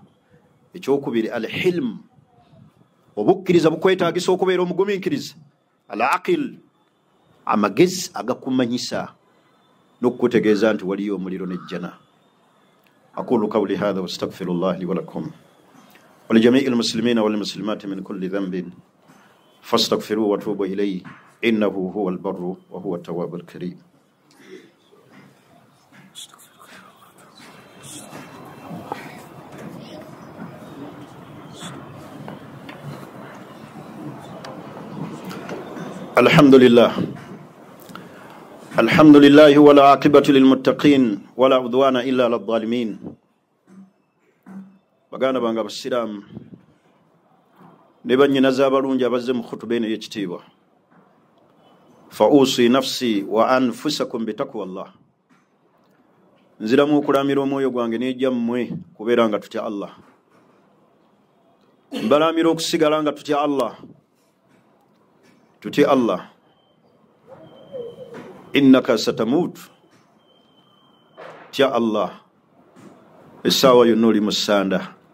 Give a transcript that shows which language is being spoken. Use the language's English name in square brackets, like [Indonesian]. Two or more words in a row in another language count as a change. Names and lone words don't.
[Ganda] Ekyokubiri al-hilm, obukkiriza bukwetaagisa okubeera omugumiikiriza. Al-aqil, amagezi agakumanyisa n'okutegeeza nti waliyo omuliro n'ejjana. [Arabic] أقول قولي هذا واستغفر الله لي ولكم ولجميع المسلمين والمسلمات من كل ذنب فاستغفروه وتوبوا إليه إنه هو البر وهو التواب الكريم. الحمد لله الحمد لله والعاقبة للمتقين ولا عدوان إلا على الظالمين. [Ganda] Baganda bange abasiraamu ne bannyinaze abalungi abazze mu khutuba eno y'ekitiibwa, [Arabic] فأوصي نفسي وأنفسكم بتقوى الله, [Ganda] nziramu okulamira omwoyo gwange n'ejja mmwe kubeera nga tutya Allah. Mbalamira okusigala nga tutya Allah, tutya Allah. [Arabic] إنك ستموت, [Ganda] tya Allah essaawa yonna oli mu ssanda.